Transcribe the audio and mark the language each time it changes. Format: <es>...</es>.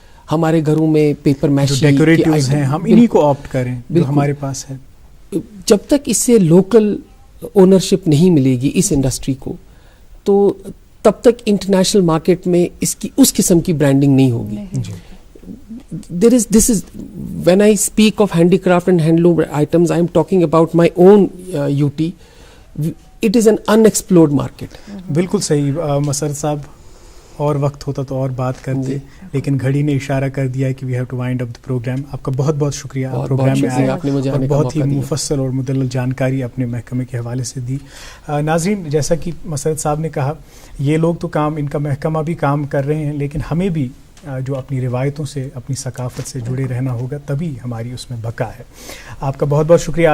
<hi>हमारे घरों में पेपर मैशी डेकोरेटिव्स हैं, हम इन्हीं को ऑप्ट करें जो हमारे पास है. जब तक इससे लोकल ओनरशिप नहीं मिलेगी इस इंडस्ट्री को, तो तब तक इंटरनेशनल मार्केट में इसकी उस किस्म की ब्रांडिंग नहीं होगी.</hi> <en>This is when I speak of handicraft and handloom items, I am talking about my own UT. It is an unexplored market.</en> <hi>बिल्कुल सही. मसरत साहब, और वक्त होता तो और बात करते, लेकिन घड़ी ने इशारा कर दिया है कि</hi> <en>We have to wind up the programme.</en> <hi>आपका बहुत बहुत शुक्रिया प्रोग्राम में आए, आपने मुझे और बहुत ही मुफस्सल और मुदल्लल जानकारी अपने महकमे के हवाले से दी. नाज़रीन, जैसा कि मसरत साहब ने कहा, ये लोग तो काम, इनका महकमा भी काम कर रहे हैं, लेकिन हमें भी जो अपनी रिवायतों से, अपनी सकाफ़त से जुड़े रहना होगा, तभी हमारी उसमें बका है. आपका बहुत बहुत शुक्रिया.</hi>